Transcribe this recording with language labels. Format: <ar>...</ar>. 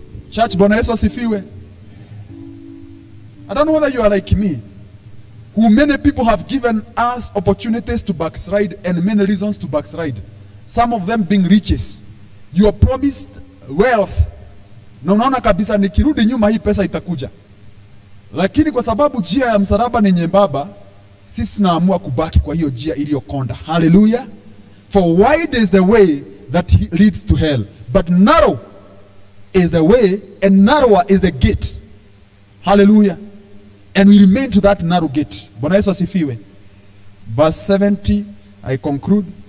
<sw>Church, Bwana Yesu asifiwe.</sw> <en>I don't know whether you are like me, who many people have given us opportunities to backslide and many reasons to backslide. Some of them being riches. You are promised wealth.</en> <sw>Na unaona kabisa nikirudi nyuma hii pesa itakuja. Lakini kwa sababu njia ya msalaba ni nyembamba, sisi tunaamua kubaki kwa hiyo njia iliyokonda. Hallelujah.</sw> <en>For wide is the way that leads to hell, but narrow is the way and narrower is the gate. Hallelujah. And we remain to that narrow gate.</en> <sw>Bwana Yesu asifiwe.</sw> <en>Verse 70, I conclude.</en>